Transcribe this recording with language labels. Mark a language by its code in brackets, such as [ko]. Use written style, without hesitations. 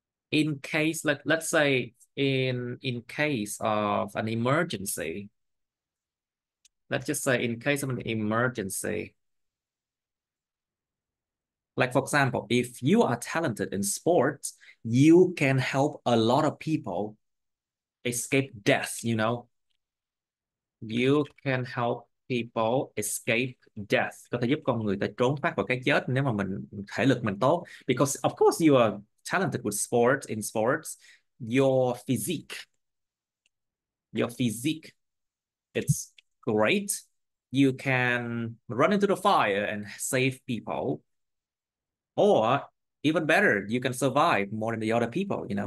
[en] In case, let's say in case of an emergency, let's just say in case of an emergency, like for example, if you are talented in sports, you can help a lot of people escape death. You can help people escape death. [vi] Có thể giúp con người ta trốn thoát khỏi cái chết nếu mà thể lực mình tốt. [en] Because of course you are talented with sports, in sports, your physique, it's great. You can run into the fire and save people. Or even better, you can survive more than the other people.